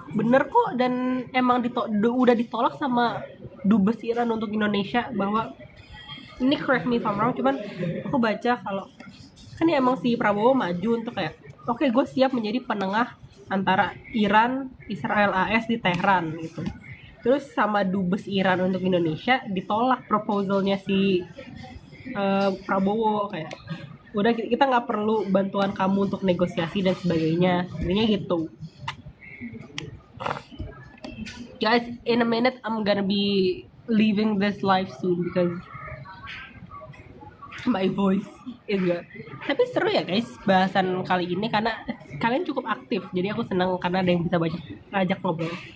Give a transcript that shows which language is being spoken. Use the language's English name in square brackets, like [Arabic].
[Indonesian] Bener kok, dan emang udah ditolak sama Dubes Iran untuk Indonesia, bahwa ini [English] correct me if I'm wrong, [Indonesian] cuman aku baca kalau kan ya emang si Prabowo maju untuk kayak oke, gue siap menjadi penengah antara Iran, Israel, AS di Tehran gitu. Terus sama Dubes Iran untuk Indonesia ditolak proposalnya si Prabowo, kayak udah kita nggak perlu bantuan kamu untuk negosiasi dan sebagainya, intinya gitu. [English] Guys, in a minute I'm gonna be leaving this live soon because my voice is good. [Indonesian] Tapi seru ya guys bahasan kali ini karena kalian cukup aktif, jadi aku senang karena ada yang bisa banyak ngajak ngobrol.